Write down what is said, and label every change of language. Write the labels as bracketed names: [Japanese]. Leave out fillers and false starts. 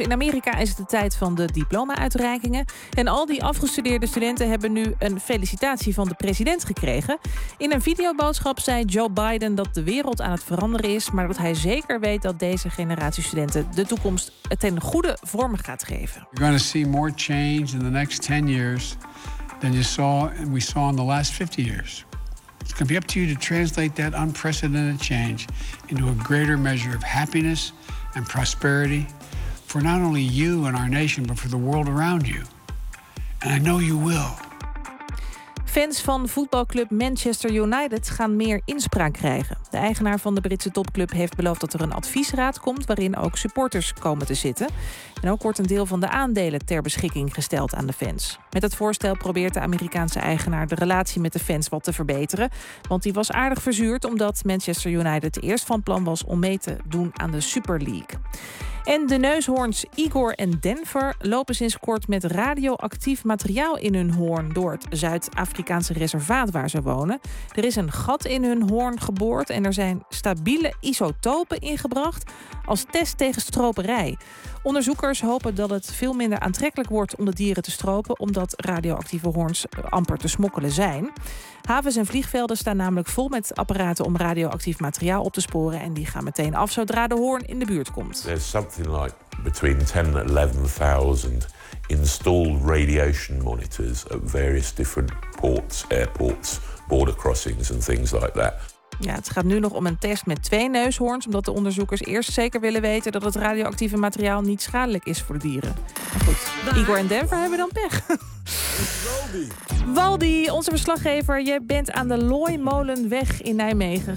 [Dutch] In Amerika is het de tijd van de diploma-uitreikingen. En al die afgestudeerde studenten hebben nu een felicitatie van de president gekregen. In een videoboodschap zei Joe Biden dat de wereld aan het veranderen is, maar dat hij zeker weet dat deze generatie studenten de toekomst ten goede vorm gaat geven. [English] You're going to see more change in the next 10 years than you saw and we saw in the last 50 years. It's going to be up to you to translate that unprecedented change into a greater measure of happiness and prosperity for not only you and our nation, but for the world around you. And I know you will. [Dutch] Fans van voetbalclub Manchester United gaan meer inspraak krijgen. De eigenaar van de Britse topclub heeft beloofd dat er een adviesraad komt waarin ook supporters komen te zitten. En ook wordt een deel van de aandelen ter beschikking gesteld aan de fans. Met het voorstel probeert de Amerikaanse eigenaar de relatie met de fans wat te verbeteren. Want die was aardig verzuurd omdat Manchester United eerst van plan was om mee te doen aan de Super League. En de neushoorns Igor en Denver lopen sinds kort met radioactief materiaal in hun hoorn door het Zuid-Afrikaanse reservaat waar ze wonen. Er is een gat in hun hoorn geboord en er zijn stabiele isotopen ingebracht als test tegen stroperij. Onderzoekers hopen dat het veel minder aantrekkelijk wordt om de dieren te stropen, omdat radioactieve hoorns amper te smokkelen zijn. Havens en vliegvelden staan namelijk vol met apparaten om radioactief materiaal op te sporen en die gaan meteen af zodra de hoorn in de buurt komt. [English] There's something like between 10 and 11,000 installed radiation monitors at various different ports, airports, border crossings and things like that. [Dutch] Ja, het gaat nu nog om een test met twee neushoorns, omdat de onderzoekers eerst zeker willen weten dat het radioactieve materiaal niet schadelijk is voor de dieren. Maar goed, Igor en Denver hebben dan pech. Waldi, onze verslaggever, je bent aan de Looimolenweg in Nijmegen.